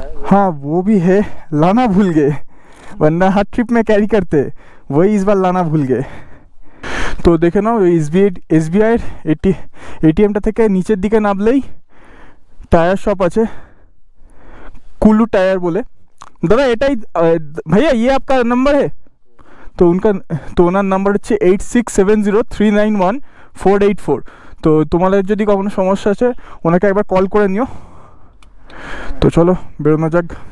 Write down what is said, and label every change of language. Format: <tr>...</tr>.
<hi>हाँ वो भी है, लाना भूल गए, वरना हर ट्रिप में कैरी करते, वही इस बार लाना भूल गए। तो देखे ना</hi> <bn>SBI ATM-টা থেকে নিচের দিকে নামলেই টায়ার শপ আছে, কুলু টায়ার बोले।</bn> <hi>दादा এটাই भैया ये आपका नंबर है?</hi> <bn>तो ওনার নাম্বার হচ্ছে 8670391484। তো তোমাদের যদি কোনো সমস্যা আছে ওনাকে একবার কল করে নিও। তো চলো বেরোনো যাক।</bn>